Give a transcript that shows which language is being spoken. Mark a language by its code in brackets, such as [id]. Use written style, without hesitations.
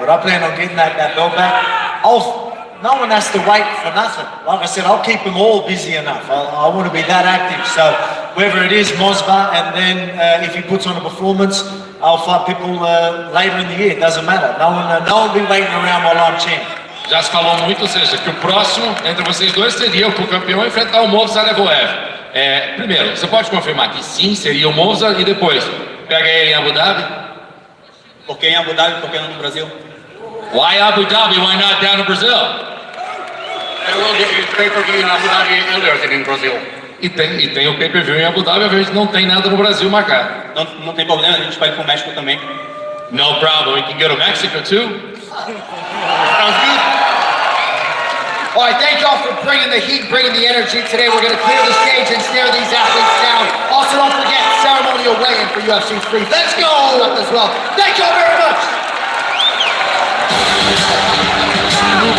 [en] But I plan on getting that belt back. No one has to wait for nothing. Like I said, I'll keep them all busy enough. I want to be that active. So whether it is Mosba, and then if he puts on a performance, I'll fight people later in the year. It doesn't matter. No one will be waiting around while I'm champ. [pt] Já se falou muito, ou seja, que o próximo entre vocês dois seria o campeão enfrentar o Movsar Evloev. Primeiro, você pode confirmar que sim, seria o Monza, e depois, pega ele em Abu Dhabi? Por que em Abu Dhabi? Por que não no Brasil? [en] Why Abu Dhabi? Why not down in Brazil? I will get you pay-per-view in Abu Dhabi earlier than in Brazil. [pt] E tem o pay-per-view em Abu Dhabi, a gente não tem nada no Brasil marcado. Não tem problema, a gente vai pro México também. [en] No problem, we can go to Mexico too. Sounds good. All right, thank y'all for bringing the heat, bringing the energy today. We're going to clear the stage and stare these athletes down. Also, don't forget, ceremonial weigh-in for UFC 3. Let's go! As well. Thank y'all very much.